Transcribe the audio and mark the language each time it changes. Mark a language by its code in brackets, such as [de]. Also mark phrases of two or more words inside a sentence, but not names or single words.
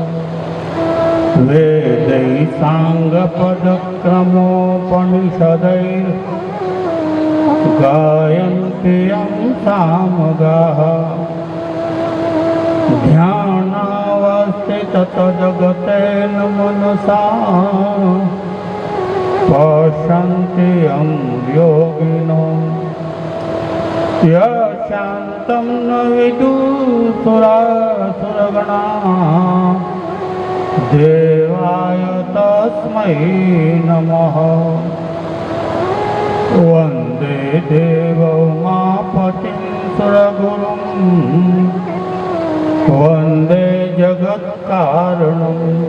[sa] વેદૈ સાંગપદક્રમોપનિષદૈ ગાયન્તિ યં સામગાઃ ધ્યાનાવસ્થિત તદગતેન મનસા પશ્યन्ति यं योगिनो यशान्तं न विदुसुरासुरगणा देवाय तस्मै नमः. वन्दे देवोमापतिं सुरगुरुं वन्दे जगत्कारणम्